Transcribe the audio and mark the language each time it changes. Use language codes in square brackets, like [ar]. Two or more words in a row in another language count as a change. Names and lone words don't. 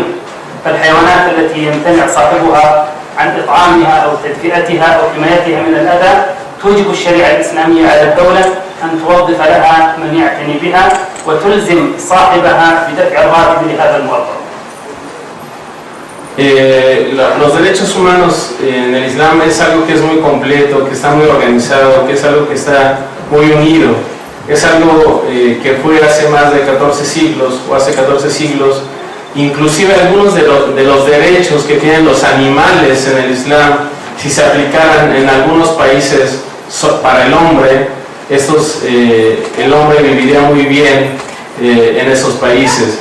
[ar] فالحيوانات التي يمتنع صاحبها عن إطعامها أو تدفئتها أو حمايتها من الأذى توجب الشريعة الإسلامية على الدولة أن توظف لها من يعتني بها وتلزم صاحبها بدفع الراتب لهذا الموظف. [es] Los derechos humanos en el Islam es algo que es muy completo, que está muy organizado, que es algo que está muy unido. Es algo que fue hace más de 14 siglos o hace 14 siglos. Inclusive algunos de los derechos que tienen los animales en el Islam, si se aplicaran en algunos países para el hombre, el hombre viviría muy bien en esos países.